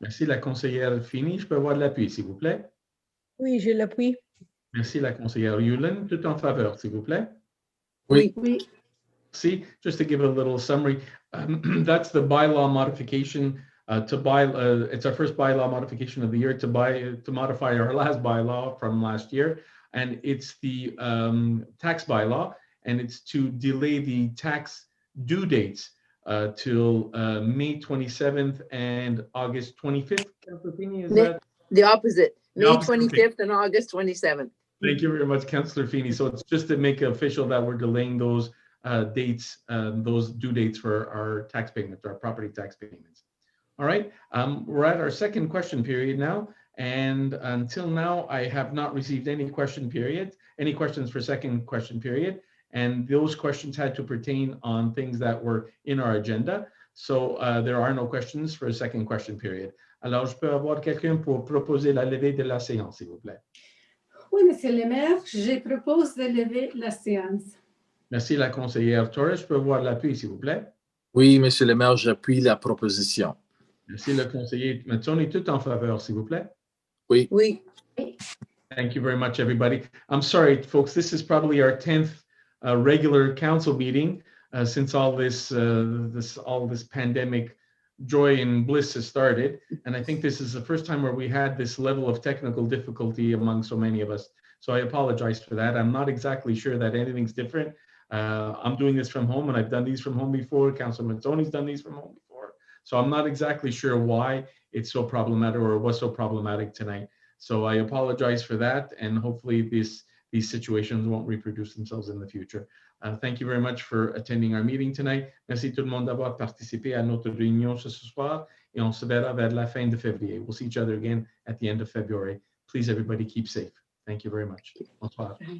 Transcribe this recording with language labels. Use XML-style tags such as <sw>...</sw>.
<fr>Merci, la conseillère Fini. Je peux avoir de l'appui, s'il vous plaît. Oui, je l'appuie. Merci, la conseillère Yulin. Tout en faveur, s'il vous plaît. Oui. Oui.</fr> <en>See, just to give a little summary, that's the bylaw modification it's our first bylaw modification of the year to modify our last bylaw from last year. And it's the tax bylaw, and it's to delay the tax due dates till May 27th and August 25th. Councillor Fini, is that? The opposite, The May opposite, 25th and August 27th. Thank you very much, Councillor Fini. So it's just to make official that we're delaying those dates, those due dates for our tax payments, our property tax payments. All right, we're at our second question period now. And until now, I have not received any questions for second question period. And those questions had to pertain on things that were in our agenda. So there are no questions for a second question period.</en> <fr>Alors, je peux avoir quelqu'un pour proposer la levée de la séance, s'il vous plaît. Oui, Monsieur le maire, je propose de lever la séance. Merci, la conseillère Torres. Je peux avoir l'appui, s'il vous plaît. Oui, Monsieur le maire, j'appuie la proposition. Merci, le conseiller Mazzoni. Tout en faveur, s'il vous plaît. Oui. Oui.</fr> <en>Thank you very much, everybody. I'm sorry, folks. This is probably our 10th regular council meeting since all this pandemic joy and bliss has started. And I think this is the first time where we had this level of technical difficulty among so many of us. So I apologize for that. I'm not exactly sure that anything's different. I'm doing this from home, and I've done these from home before. Councilor Mazzoni's done these from home before. So I'm not exactly sure why it's so problematic or was so problematic tonight. So I apologize for that, and hopefully these situations won't reproduce themselves in the future. Thank you very much for attending our meeting tonight.</en> <fr>Merci tout le monde d'avoir participé à notre réunion ce soir, et on se verra vers la fin de février.</fr> <en>We'll see each other again at the end of February. Please, everybody, keep safe. Thank you very much. Bonsoir.</en>